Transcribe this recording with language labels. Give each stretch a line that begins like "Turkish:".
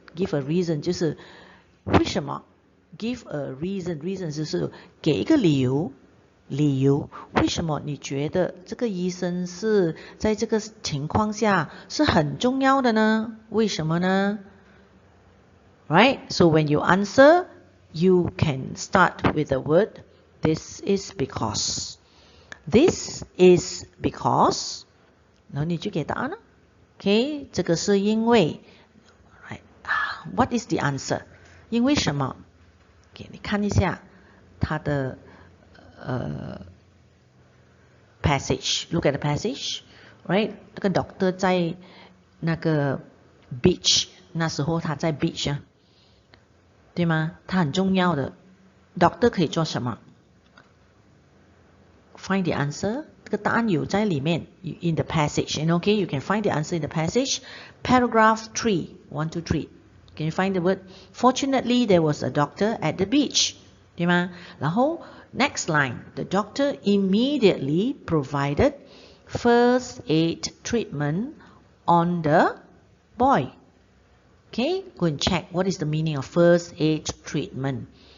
English: Give a reason
Chinese: 就是为什么
English: Give a reason.
Chinese: Reason 就是给一个理由为什么你觉得这个医生是在这个情况下是很重要的呢为什么呢
English: Right, so when you answer, you can start with the word this is because. This is because.
Chinese: 然后你就给答案了 Okay, 这个是因为 right.
English: What is the answer?
Chinese: 因为什么 Okay, 你看一下它的passage.
English: Look at the passage.
Chinese: Right, 那个 doctor 在那个 beach 那时候他在 beach 啊对吗他很重要的 doctor 可以做什么
English: Find the answer
Chinese: 这个答案有在里面
English: in the passage and okay you can find the answer in the passage paragraph 3 1 2 3 can you find the word fortunately there was a doctor at the beach
Chinese: 对吗然后
English: next line the doctor immediately provided first aid treatment on the boy Okay, go and check what is the meaning of first aid treatment.